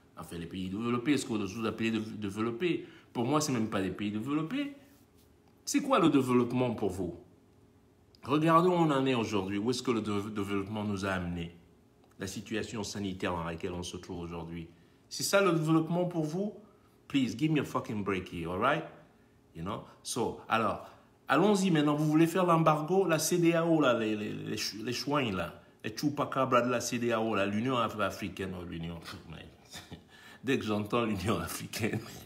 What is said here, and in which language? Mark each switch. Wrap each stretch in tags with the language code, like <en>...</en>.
<fr>Enfin, les pays développés, ce que vous appelez développés. Pour moi, ce n'est même pas des pays développés. C'est quoi le développement pour vous? Regardons où on en est aujourd'hui. Où est-ce que le développement nous a amenés? La situation sanitaire dans laquelle on se trouve aujourd'hui. C'est ça le développement pour vous?</fr> <en>Please, give me a fucking break here, all right? You know? So,</en> <fr>alors, allons-y maintenant. Vous voulez faire l'embargo? La CEDEAO, là, les chouins, là. Les chupacabras de la CEDEAO, là. L'Union africaine, l'Union... Dès que j'entends l'Union africaine...</fr>